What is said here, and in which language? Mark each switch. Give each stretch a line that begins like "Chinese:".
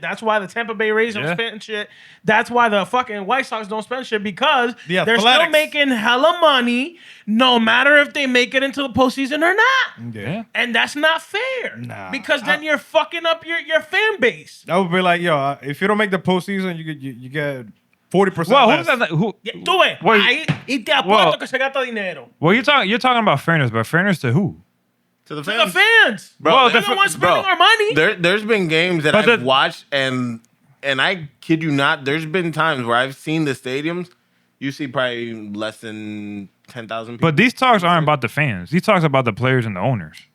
English: That's why the Tampa Bay Rays don't spend shit. That's why the fucking White Sox don't spend shit, because they're still making hella money no matter if they make it into the postseason or not. Yeah. And that's not fair. Nah. Because then you're fucking up your fan base. That would be like, if you don't make the postseason, you get 40%. Well, less. who's that?
Spanish: Tú ves, ahí, y te apuesto que se gasta dinero.
English: Well, you're talking about fairness, but fairness to who? To the To the fans. Bro, They're the ones spending our money. There's been games that I've watched, and I kid you not, there's been times where I've seen the stadiums, you see probably less than 10,000 people. But these talks aren't about the fans. These talks about the players and the owners.